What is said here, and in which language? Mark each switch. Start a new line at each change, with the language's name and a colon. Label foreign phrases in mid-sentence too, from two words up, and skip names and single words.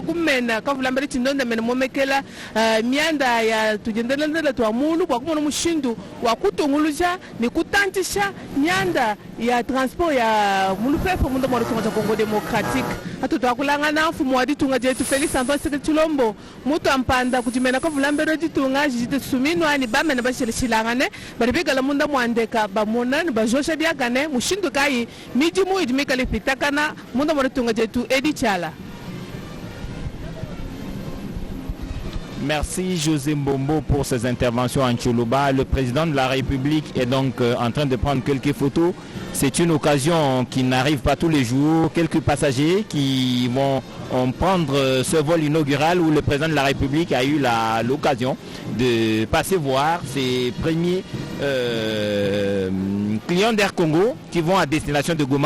Luba-Lulua: kumena kavulambele chindonda mena momekela mianda ya tujendelendele twa mulu bwakumona mushindu wakutunguluja ni kutantisha mianda ya transport ya mulu pepo munda mwaditunga cha Congo démocratique hatu twakulangana mfumu waditunga detu Félix Antoine Tshisekedi Tshilombo mutu ampanda kujimena kavulambele ditunga jite suminwa ni bamena bashile shilangane baribigala munda mwandeka bamona ni bajosha biagane mushindu kai mijimu idimikale pitakana.
French: Merci José Mbombo pour ces interventions en Tchoulouba. Le président de la République est donc en train de prendre quelques photos. C'est une occasion qui n'arrive pas tous les jours. Quelques passagers qui vont prendre ce vol inaugural où le président de la République a eu l'occasion de passer voir ses premiers clients d'Air Congo qui vont à destination de Goma.